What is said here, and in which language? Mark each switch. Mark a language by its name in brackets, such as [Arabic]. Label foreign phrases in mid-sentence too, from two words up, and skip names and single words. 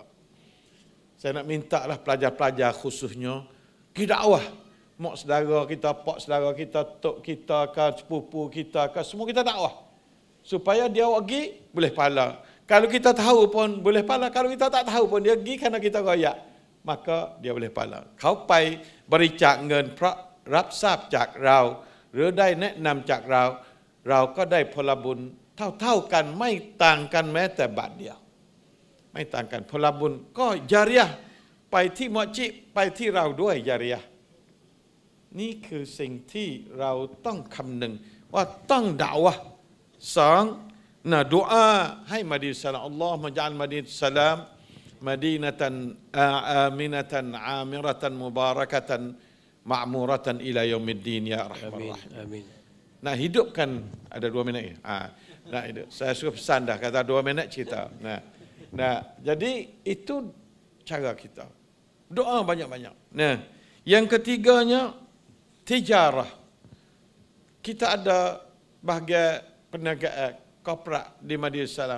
[Malay] Saya nak minta lah pelajar-pelajar khususnya pergi dakwah. Mak saudara kita, pak saudara kita, tok kita, sepupu kita, semua kita dakwah. Supaya dia pergi, boleh pahala. Kalau kita tahu pun boleh pahala. Kalau kita tak tahu pun dia pergi kerana kita royak, maka dia boleh pahala. [Thai] เขาไปบริจาคเงินเพราะรับทราบจากเราหรือได้แนะนำจากเราเราก็ได้ ผลบุญเท่ากันไม่ต่างกันแม้แต่บาทเดียวไม่ต่างกันผลบุญก็ญาริยะห์ไปที่มัสยิดไปที่เราด้วยญาริยะห์นี่คือสิ่งที่เราต้องคำนึงว่าต้องด่าวะสองนะดุอาให้มะดีนะห์อัลลอฮ์มะญัลมะดีนะห์สลาม [Arabic] مدينة آمنة عامرة مباركة معمورة إلى يوم الدين يا أرحم الراحمين. [Malay] Amin. Nah, hidupkan ada 2 minit. Nah, hidup. Saya suka pesan dah kata 2 minit cerita. Nah, jadi itu cara kita. Doa banyak-banyak. Nah, yang ketiganya tijarah. Kita ada bahagian perniagaan korporat di Madinah Salam.